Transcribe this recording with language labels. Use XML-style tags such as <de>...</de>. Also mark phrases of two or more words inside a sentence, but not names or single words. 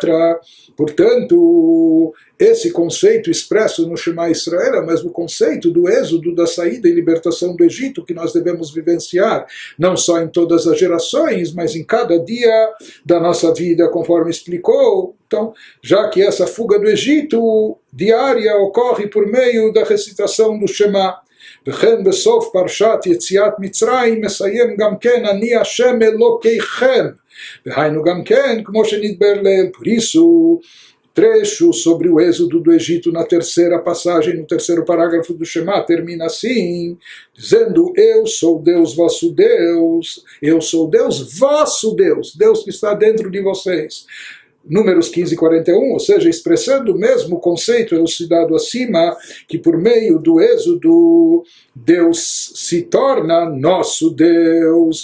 <pt>Portanto, esse conceito expresso no Shema Israel é o mesmo conceito do êxodo, da saída e libertação do Egito, que nós devemos vivenciar, não só em todas as gerações, mas em cada dia da nossa vida, conforme explicou. Então, já que essa fuga do Egito diária ocorre por meio da recitação do Shema,</pt> <he>וכן בסוף פרשת יציאת מצרים מסיים גם כן אני השם אלוקיכם, והיינו גם כן כמו שנדבר לעיל.</he> <pt>Por isso, trecho sobre o êxodo do Egito na terceira passagem, no terceiro parágrafo do Shema, termina assim, dizendo: eu sou Deus, vosso Deus, eu sou Deus, vosso Deus, Deus que está dentro de vocês. Números 15 e 41, ou seja, expressando o mesmo conceito elucidado acima, que por meio do êxodo Deus se torna nosso Deus.</pt>